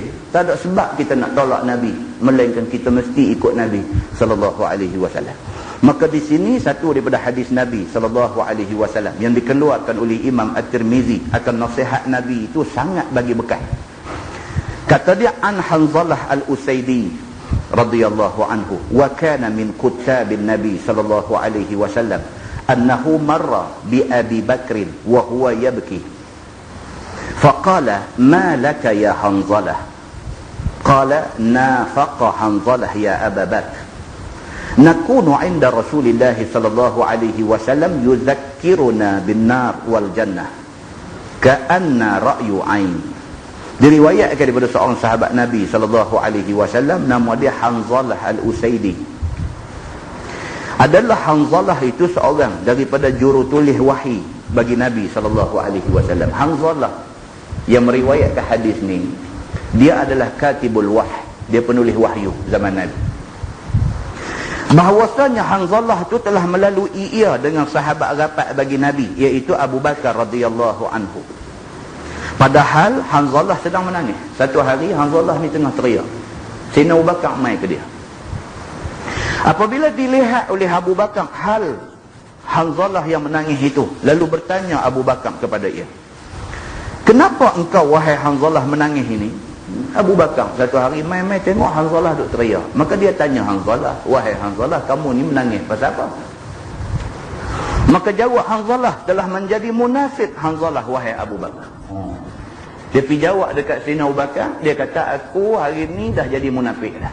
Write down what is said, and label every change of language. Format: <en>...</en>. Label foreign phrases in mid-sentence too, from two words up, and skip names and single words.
<ms>Tak ada sebab kita nak tolak Nabi, melainkan kita mesti ikut Nabi</ms> <ar>صلى الله عليه وسلم.</ar> <ms>Maka di sini satu daripada hadis Nabi</ms> <ar>صلى الله عليه وسلم</ar> <ms>yang dikeluarkan oleh Imam At-Tirmizi akan nasihat Nabi itu sangat bagi bekas. Kata dia,</ms> <ar>عن حنظلة الأسيدي رضي الله عنه وكان من كتاب النبي صلى الله عليه وسلم أنه مر بأبي بكر وهو يبكي. فقال ما لك يا حنظلة قال نافق حنظلة يا أبا بكر نكون عند رسول الله صلى الله عليه وسلم يذكرنا بالنار والجنة كأن رأي عين.</ar> <ms>Diriwayatkan daripada seorang sahabat Nabi</ms> <ar>صلى الله عليه وسلم,</ar> <ms>nama dia Hanzalah Al-Usaidi. Adalah Hanzalah itu seorang daripada jurutulis wahyi bagi Nabi</ms> <ar>صلى الله عليه وسلم.</ar> <ms>Hanzalah yang meriwayatkan hadis ni, dia adalah</ms> <ar>كاتب الوحي,</ar> <ms>dia penulis wahyu zaman Nabi. Bahawasanya Hanzalah tu telah melalui ia dengan sahabat rapat bagi Nabi, iaitu Abu Bakar</ms> <ar>رضي الله عنه.</ar> <ms>Padahal Hanzalah sedang menangis. Satu hari Hanzalah ni tengah teriak, Sayyidina Abu Bakar mai ke dia. Apabila dilihat oleh Abu Bakar hal Hanzalah yang menangis itu, lalu bertanya Abu Bakar kepada ia, kenapa engkau wahai Hanzalah menangis ini? Abu Bakar satu hari mai-mai tengok Hanzalah duk teriak. Maka dia tanya Hanzalah, wahai Hanzalah, kamu ni menangis pasal apa? Maka jawab Hanzalah, telah menjadi munafik Hanzalah wahai Abu Bakar. Dia pergi jawab dekat Sayyidina Abu Bakar, dia kata aku hari ni dah jadi munafik dah.</ms>